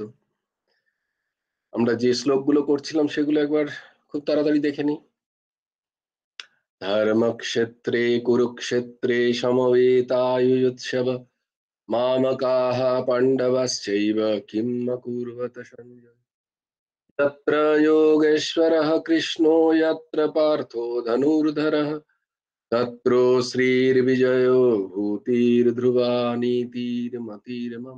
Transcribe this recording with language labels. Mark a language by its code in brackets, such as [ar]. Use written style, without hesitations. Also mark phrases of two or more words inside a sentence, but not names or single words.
[bn] আমরা যে শ্লোকগুলো করছিলাম সেগুলো একবার খুব তাড়াতাড়ি দেখে নিই। [sa] ধর্মক্ষেত্রে কুরুক্ষেত্রে সমবেতাयुयुत्सव मामकाः पाण्डवश्चैव किम् अकुर्वत सञ्जय। तत्र योगेश्वरः कृष्णो यत्र पार्थो धनुर्धरः तत्रो श्रीर्विजयो भूतिर्ध्रुवा नीतिर्मतिर्मम।